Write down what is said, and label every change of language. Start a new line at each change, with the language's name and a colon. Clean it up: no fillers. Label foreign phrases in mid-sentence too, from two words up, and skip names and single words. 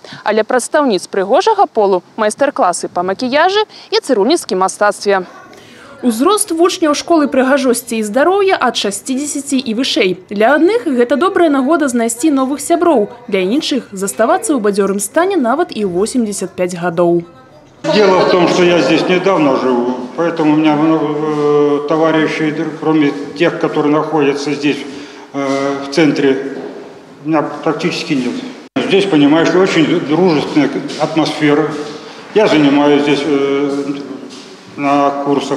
Belarusian: Але прадстаўніц прыгожага полу – майстар-класы па макіяжы і цырульніцкім мастацтве. Узрост вучняў школы прыгажосці і здароўя ад 60 і вышэй. Для адных гэта добрая нагода знайсці новых сяброў, для іншых – заставацца ў бадзёрым стане нават і 85 гадоў.
Russian: Дело в том, что я здесь недавно живу, поэтому у меня много товарищей, кроме тех, которые находятся здесь, в центре, у меня практически нет. Здесь, понимаешь, очень дружественная атмосфера. Я занимаюсь здесь на курсах.